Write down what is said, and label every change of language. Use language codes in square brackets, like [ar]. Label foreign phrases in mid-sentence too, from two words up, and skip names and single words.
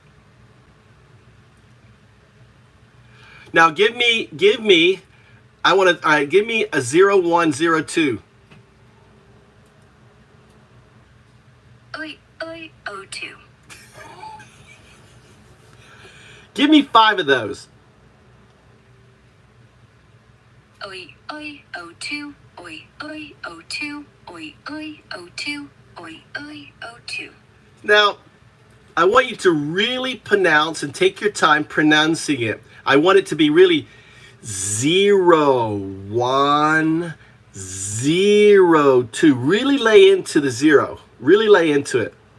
[en] Now give me, I want to, all right, give me a 0, 1, 0, 2. OE, OE, O2. Give me 5 of those. OE, OE, O2, OE, OE, O2, OE, OE, O2, OE, OE, O2. Now, I want you to really pronounce and take your time pronouncing it. I want it to be really 0, 1, 0, 2. Really lay into the 0. Really lay into it.